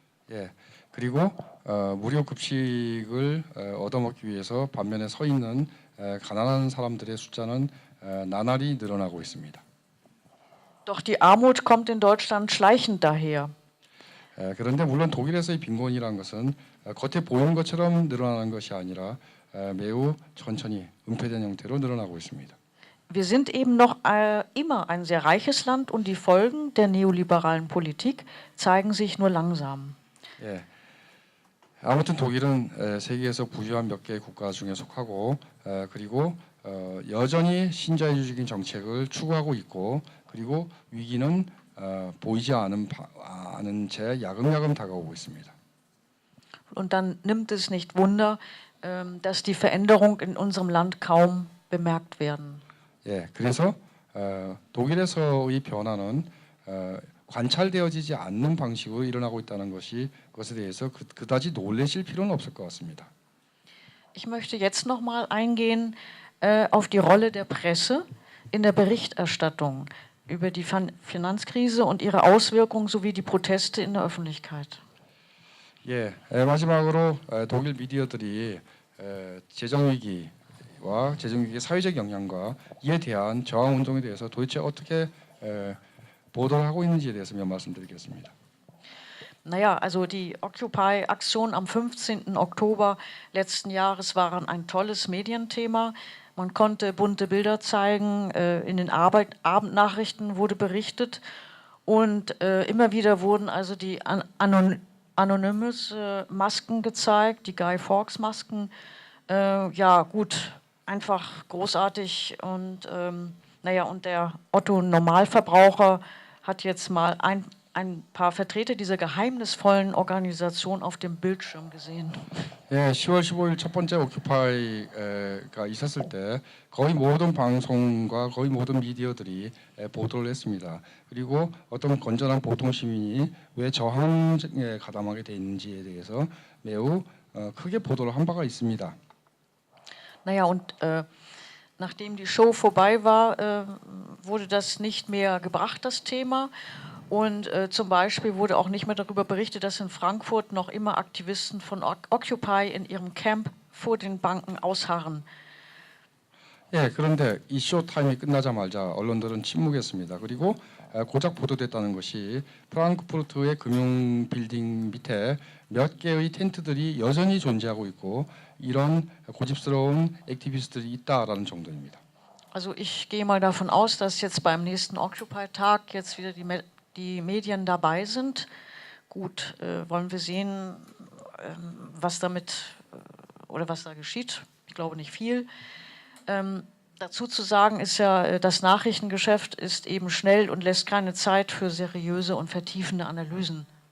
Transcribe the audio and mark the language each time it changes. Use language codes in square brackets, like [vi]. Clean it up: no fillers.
[ko] 예, 그리고 무료 급식을 얻어먹기 위해서 반면에 서 있는 가난한 사람들의 숫자는 나날이 늘어나고 있습니다. [de] Doch die Armut kommt in Deutschland schleichend daher. [ko] 그런데 물론 독일에서의 빈곤이라는 것은 겉에 보이는 것처럼 늘어나는 것이 아니라 매우 천천히 은폐된 형태로 늘어나고 있습니다. [de] Wir sind eben noch immer ein sehr reiches Land und die Folgen der neoliberalen Politik zeigen sich nur langsam. [ko] 예. 아무튼 독일은 세계에서 부유한 몇 개의 국가 중에 속하고 그리고 여전히 신자유주의적인 정책을 추구하고 있고 그리고 위기는 보이지 않은 채 야금야금 다가오고 있습니다. [de] Und dann nimmt es nicht Wunder, dass die Veränderungen in unserem Land kaum bemerkt werden. [ko] 예, 그래서 독일에서의 변화는 관찰되어지지 않는 방식으로 일어나고 있다는 것이 그것에 대해서 그다지 놀라실 필요는 없을 것 같습니다. [de] Ich möchte jetzt noch mal eingehen auf die Rolle der Presse in der Berichterstattung über die Finanzkrise und ihre Auswirkungen sowie die Proteste in der Öffentlichkeit. [ko] 예, 마지막으로 독일 미디어들이 재정위기와 재정위기의 사회적 영향과 이에 대한 저항 운동에 대해서 도대체 어떻게 보도를 하고 있는지에 대해서 몇 말씀드리겠습니다. [de] Naja, also die Occupy-Aktion am 15. Oktober letzten Jahres waren ein tolles Medienthema. Man konnte bunte Bilder zeigen, in den Abendnachrichten wurde berichtet und immer wieder wurden also die Anonymous Masken gezeigt, die Guy Fawkes Masken. Ja gut, einfach großartig und naja, und der Otto Normalverbraucher hat jetzt mal ein paar Vertreter dieser geheimnisvollen Organisation auf dem Bildschirm gesehen. [ko] 예, 10월 15일 첫 번째 오큐파이가 있었을 때 거의 모든 방송과 거의 모든 미디어들이 보도를 했습니다. 그리고 어떤 건전한 보통 시민이 왜 저항에 가담하게 돼 있는지에 대해서 매우 크게 보도를 한 바가 있습니다. [de] Naja, und nachdem die Show vorbei war, wurde das nicht mehr gebracht, das Thema. Und zum Beispiel wurde auch nicht mehr darüber berichtet, dass in Frankfurt noch immer Aktivisten von Occupy in ihrem Camp vor den Banken ausharren. [ko] 예, 그런데 이 쇼타임이 끝나자마자 언론들은 침묵했습니다. 그리고 고작 보도됐다는 것이 프랑크푸르트의 금융 빌딩 밑에 몇 개의 텐트들이 여전히 존재하고 있고 이런 고집스러운 액티비스트들이 있다라는 정도입니다. [de] Also ich gehe mal davon aus, dass jetzt beim nächsten Occupy-Tag jetzt wieder die Medien dabei sind. Gut, wollen wir sehen, was damit oder was da geschieht. Ich glaube nicht viel. Dazu zu sagen ist ja, das Nachrichtengeschäft ist eben schnell und lässt keine Zeit für seriöse und vertiefende Analysen.